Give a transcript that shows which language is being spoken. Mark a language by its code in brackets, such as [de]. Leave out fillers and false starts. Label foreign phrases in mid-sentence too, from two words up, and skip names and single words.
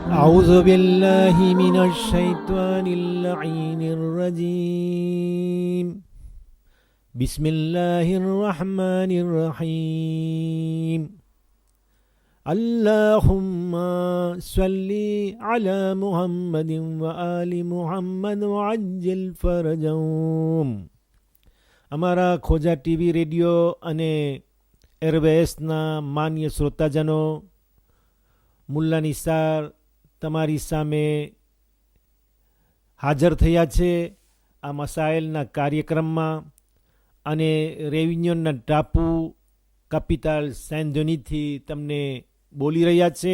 [ar] أعوذ بالله من الشيطان اللعين الرجيم بسم الله الرحمن الرحيم اللهم صل على محمد وآل محمد وعجل فرجهم. [gu] અમારા ખોજા ટીવી રેડિયો અને એરવેસના માન્ય શ્રોતાજનો, મુલ્લા નિસાર તમારી સામે હાજર થયા છે આ મસાઇલના કાર્યક્રમમાં અને રેવિન્યુના ટાપુ કેપિટલ સેન્ડોનીથી તમને બોલી રહ્યા છે.